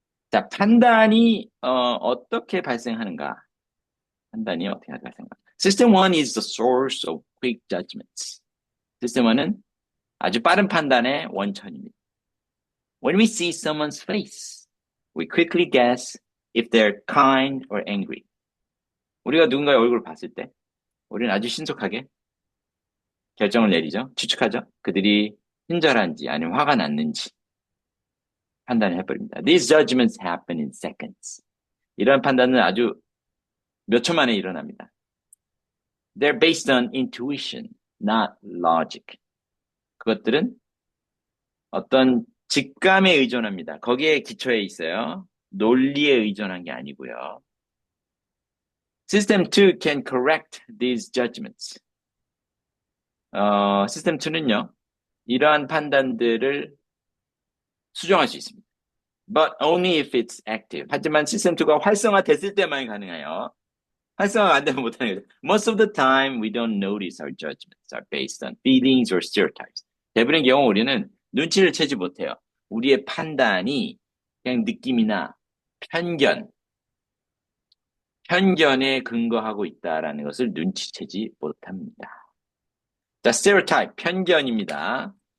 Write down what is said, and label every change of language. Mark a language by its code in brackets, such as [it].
[ko] 자, 판단이 어떻게 발생하는가? 판단이 어떻게 할까 생각. [en] System 1 is the source of quick judgments. [ko] System 1은 아주 빠른 판단의 원천입니다. [en] When we see someone's face, we quickly guess if they're kind or angry. [ko] 우리가 누군가의 얼굴을 봤을 때 우리는 아주 신속하게 결정을 내리죠. 추측하죠. 그들이 친절한지 아니면 화가 났는지 판단을 해버립니다. [en] These judgments happen in seconds. [ko] 이런 판단은 아주 몇 초 만에 일어납니다. [en] They're based on intuition, not logic. [ko] 그것들은 어떤 직감에 의존합니다. 거기에 기초해 있어요. 논리에 의존한 게 아니고요. [en] System 2 can correct these judgments. [ko] 시스템 2는요, 이러한 판단들을 수정할 수 있습니다. [en] But only if it's active. [ko] 하지만 시스템 2가 활성화됐을 때만 가능해요. 활성화가 안 되면 못하는 거죠. [en] Most of the time, we don't notice our judgments are based on feelings or stereotypes. [ko] 대부분의 경우 우리는 눈치를 채지 못해요. 우리의 판단이 그냥 느낌이나 편견에 근거하고 있다라는 것을 눈치채지 못합니다. 자, stereotype, 편견입니다.